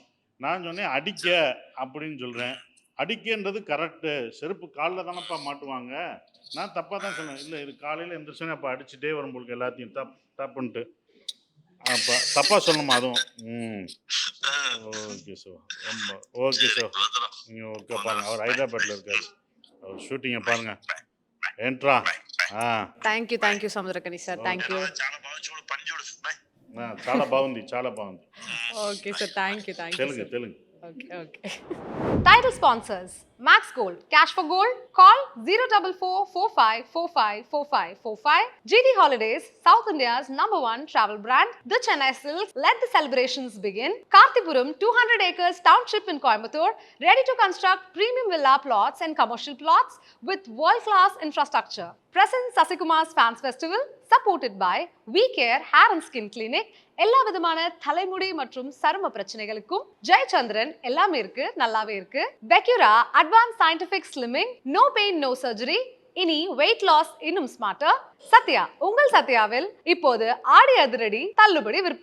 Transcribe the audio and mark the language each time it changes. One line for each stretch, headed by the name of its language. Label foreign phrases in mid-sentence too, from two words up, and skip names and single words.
Tamil: நான் சொன்னேன் அடிக்க அப்படின்னு சொல்கிறேன். அடிக்கன்றது கரெக்டு, செருப்பு காலில் தானேப்பா மாட்டுவாங்க. நான் தப்பாக தான் சொன்னேன். இல்லை இது காலையில் எந்திரிச்சோன்னே அப்போ அடிச்சுட்டே வரும் போலுக்கு எல்லாத்தையும் தப்புன்ட்டு. அப்போ தப்பாக சொல்லணுமா அதுவும்? ம் ஓகே சார், ரொம்ப ஓகே சார். நீங்கள் ஓகே பாருங்கள், அவர் ஹைதராபாத்தில் இருக்காரு, அவர் ஷூட்டிங்கை பாருங்கள்.
Telugu: ఏంట్రా
English: Thank you Samuthirakani sir. Thank you.
Telugu: చాలా బాగా చూడు, పని చూడు. బాయ్. చాలా బాగుంది, చాలా బాగుంది.
English: Okay sir, thank you.
Telugu: తెలుగు.
English: Okay. Title sponsors: Max Gold, Cash for Gold. Call 04445454545. GD Holidays, South India's #1 travel brand. The Chennai Silks. Let the celebrations begin. Karthipuram 200 acres township in Coimbatore, ready to construct premium villa plots and commercial plots with world-class infrastructure. Present Sasikumar's Fans Festival, supported by We Care Hair and Skin Clinic.
Tamil: எல்லா விதமான தலைமுடி மற்றும் சரும பிரச்சனைகளுக்கும் ஜெயச்சந்திரன் எல்லாமே இருக்கு, நல்லாவே இருக்கு.
English: Pecura advance scientific slimming, no pain no surgery.
Tamil: இனி
English: weight loss
Tamil: இன்னும் ஸ்மார்ட்டர். சத்யா, உங்கள் சத்யாவில் இப்போது ஆடி அதிரடி தள்ளுபடி விற்பனை.